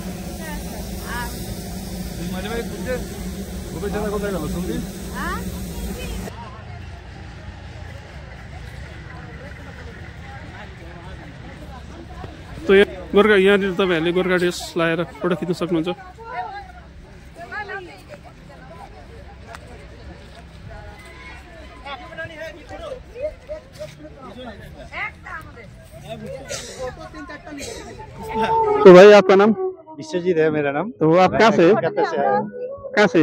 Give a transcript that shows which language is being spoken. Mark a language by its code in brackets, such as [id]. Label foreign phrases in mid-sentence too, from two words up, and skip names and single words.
[ne] गोर्खा यहाँनिर तपाईँहरूले गोर्खा ड्रेस लाएर फोटो खिच्न सक्नुहुन्छ। [hi] तो भाई आपका नाम? विश्वजीत है मेरा नाम। तो आप कहाँ से? कहाँ से?